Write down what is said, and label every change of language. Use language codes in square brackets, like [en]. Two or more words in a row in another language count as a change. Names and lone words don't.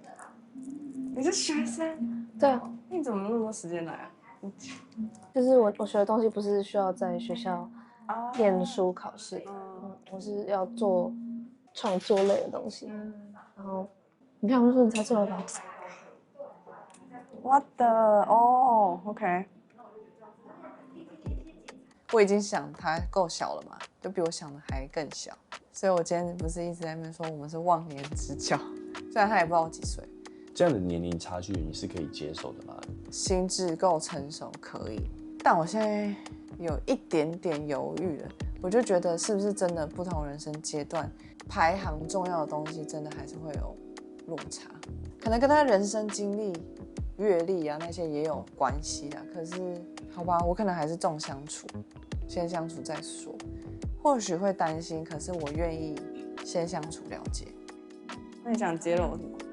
[zh] 你是學生？对啊。你怎么那麼多時間來啊？就是我學的東西不是需要在學校念書考試，我是要做創作類的東西。然後你看，我就說你猜錯了吧 [en] ？What the？ [zh] 哦 [en] ，OK。 [zh] 我已經想他夠小了嘛，就比我想的還更小，所以我今天不是一直在那邊說我們是忘年之交，雖然他也不知道我幾歲。這樣的年齡差距你是可以接受的嗎？心智夠成熟可以，但我現在有一點點猶豫了。我就覺得是不是真的不同人生階段排行重要的東西，真的還是會有落差，可能跟他人生經歷、閱歷啊那些也有關係啊。可是好吧，我可能還是重相處，先相處再說。或許會擔心，可是我願意先相處了解。那你想揭露什麼？